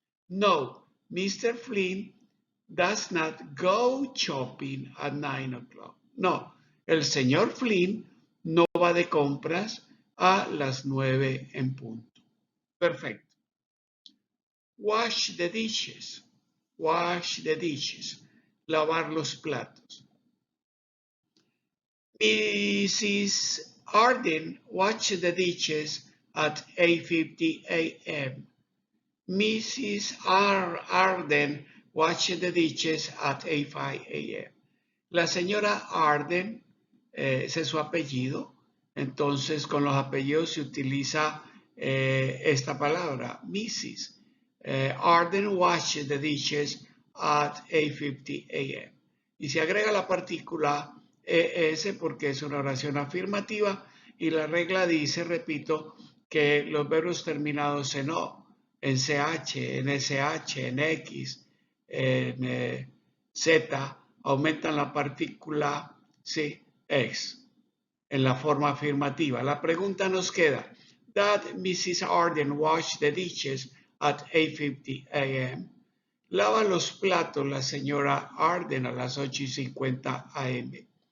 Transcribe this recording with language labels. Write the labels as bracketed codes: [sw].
[en] No, Mr. Flynn does not go shopping at 9 o'clock. [es] No, el señor Flynn no va de compras a las 9 en punto. Perfecto. [en] Wash the dishes. Wash the dishes. [es] Lavar los platos. [en] Mrs. Arden washed the dishes at 8:50 a.m. Mrs. Arden washed the dishes at 8:05 a.m. [es] La señora Arden, ese es su apellido, entonces con los apellidos se utiliza esta palabra, Mrs. [en] Arden washed the dishes at 8:50 a.m. [es] Y se agrega la partícula ES porque es una oración afirmativa y la regla dice, repito, que los verbos terminados en O, en CH, en SH, en X, en Z, aumentan la partícula CX en la forma afirmativa. La pregunta nos queda, [en] Did [es] Mrs. [en] Arden wash the dishes at 8:50 a.m.? [es] Lava los platos la señora Arden a las 8:50 a.m.